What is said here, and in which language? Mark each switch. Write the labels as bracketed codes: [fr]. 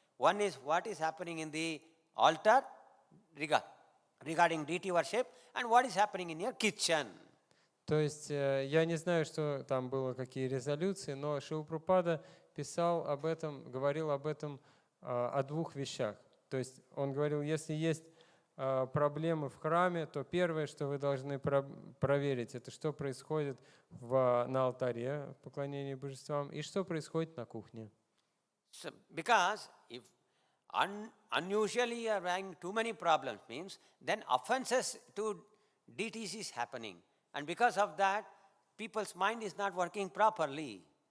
[en] One is what is happening in the altar regarding deity worship, and what is happening in your kitchen. [ru] То есть я не знаю, что там было, какие резолюции, но Шрила Прабхупада писал об этом, говорил об этом о двух вещах. То есть он говорил, если есть проблемы в храме, то первое, что вы должны проверить, это что происходит на алтаре поклонения божествам и что происходит на кухне. [en] So, because if unusually you are having too many problems, means then offenses to deities is happening. And because of that, people's mind is not working properly.